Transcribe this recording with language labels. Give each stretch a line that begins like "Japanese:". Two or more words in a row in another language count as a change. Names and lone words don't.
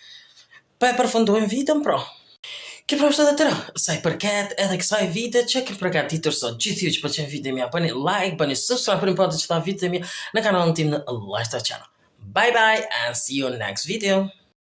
Albanian: Pa e përfundojmë videon pro. Kjo pra është edhe tëra, sa i përket edhe kësaj vide që kem përgatitur sot. Gjithë ju që pëlqen video mja, bëni like, bëni subscribe për një që ta video mja në kanalin tim në Lifestyle Channel.
English: Bye bye and see you next video.